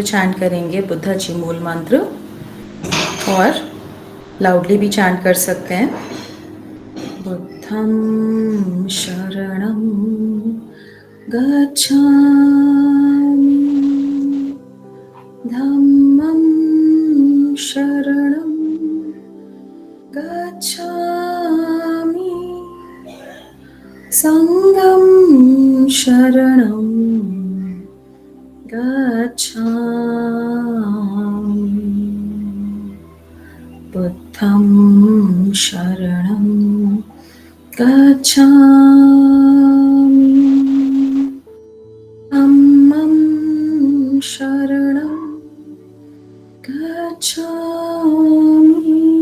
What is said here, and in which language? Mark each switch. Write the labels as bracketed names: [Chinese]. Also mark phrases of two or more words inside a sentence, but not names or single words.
[Hindi] चैंट करेंगे, बुद्धा जी मूल मंत्र, और लाउडली भी चैंट कर सकते हैं। [Pali] बुद्धं शरणं गच्छामि, धम्मं शरणं गच्छामि, संघं शरणं गच्छामि, बुद्धं शरणं गच्छामि, धम्मं शरणं गच्छामि,